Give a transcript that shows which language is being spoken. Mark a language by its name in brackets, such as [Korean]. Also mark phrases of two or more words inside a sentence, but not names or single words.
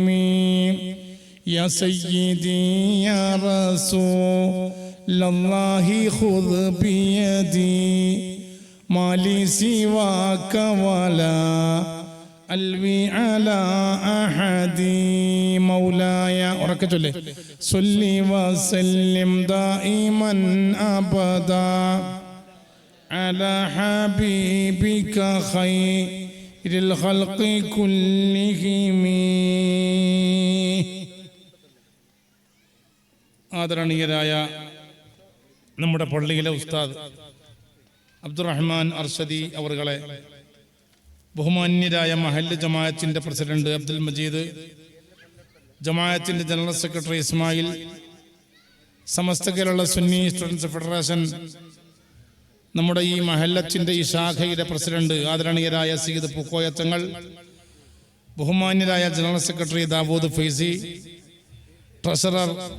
[Arabic] يا سيدي يا رسول الله خذ بيدي ما لي سواك ولا ألوي على أحد. مولاي صل وسلم دائما أبدا على حبيبك خير الخلق كلهم. [Malayalam] ആദരണീയരായ നമ്മുടെ പള്ളിയിലെ ഉസ്താദ് അബ്ദുറഹ്മാൻ അർഷദി അവറുകളെ, ബഹുമാന്യരായ മഹല്ല് ജമാഅത്തിന്റെ പ്രസിഡന്റ് അബ്ദുൽ മജീദ്, ജമാഅത്തിന്റെ [English] General Secretary [Malayalam] ഇസ്മായിൽ, സമസ്ത കേരള സുന്നി സ്റ്റുഡൻസ് ഫെഡറേഷൻ നമ്മുടെ ഈ മഹല്ലത്തിന്റെ ഈ ശാഖയുടെ പ്രസിഡന്റ് ആദരണീയരായ സയ്യിദ് പൂക്കോയത്തങ്ങൾ, ബഹുമാന്യരായ [English] General Secretary [Malayalam] ദാവൂദ് ഫൈസി, ട്രഷറർ